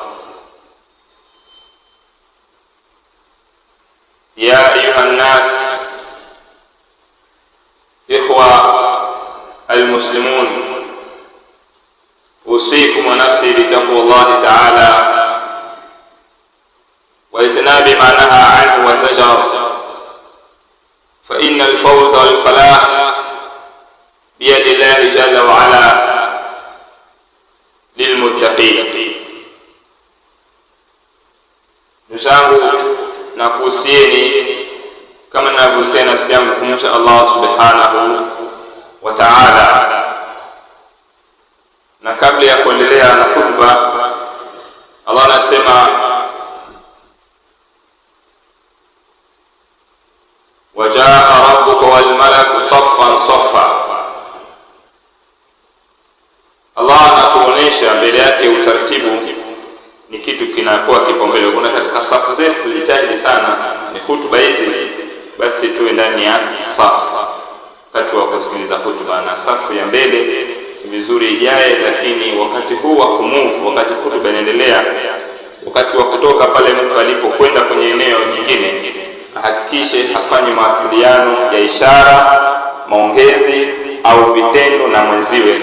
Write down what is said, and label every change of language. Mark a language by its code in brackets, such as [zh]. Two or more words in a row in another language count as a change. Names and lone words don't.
[ar] يا أيها الناس، إخوة المسلمون، أوصيكم ونفسي بتقوى الله تعالى واجتناب ما نهى عنه وزجر، فإن الفوز والفلاح بيد الله جل وعلا للمتقين. [sw] Ndugu, nakuhusieni kama ninavyohusia nafsi yangu kumcha Allah [ar] سبحانه وتعالى. [sw] Na kabla ya kuendelea na khutba, Allah anasema: [ar] وجاء ربك والملك صفا صفا. [sw] Allah anatuonesha mbele yake utaratibu ni kitu kinakuwa kipaumbele. Kuna katika safu zetu kujitahidi sana ni hutuba hizi, basi tuwe ndani ya safu wakati wa kusikiliza hutuba, na safu ya mbele vizuri ijae. Lakini wakati huu wa kumove, wakati hutuba inaendelea, wakati wa kutoka pale mtu alipokwenda kwenye eneo jingine, hakikishe hafanyi mawasiliano ya ishara, maongezi au vitendo na mwenziwe.